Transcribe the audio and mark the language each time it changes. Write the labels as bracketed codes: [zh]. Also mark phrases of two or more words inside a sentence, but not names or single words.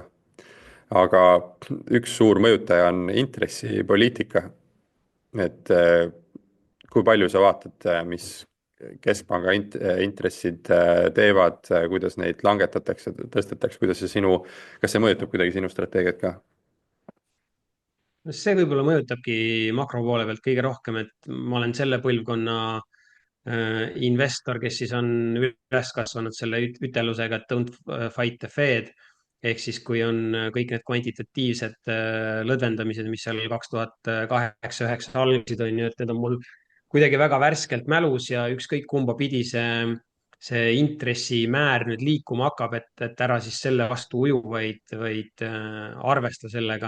[et] Aga üks suur mõjutaja on intressipoliitika, et kui palju sa vaatad, mis keskpanga intressid teevad, kuidas neid langetatakse, tõstetakse, kuidas see kas see mõjutab kuidagi sinu strateegiat ka? See võib-olla mõjutabki makro poole pealt kõige rohkem, et ma olen selle põlvkonna investor, kes siis on üles kasvanud selle ütelusega, et [en] don't fight the Fed. [et] Ehk siis, kui on kõik need kvantitatiivsed lõdvendamised, mis seal 2008–2009 algasid, on ju, et need on mul kuidagi väga värskelt mälus ja ükskõik kumba pidi see intressimäär nüüd liikuma hakkab, et ära siis selle vastu uju, vaid arvesta sellega.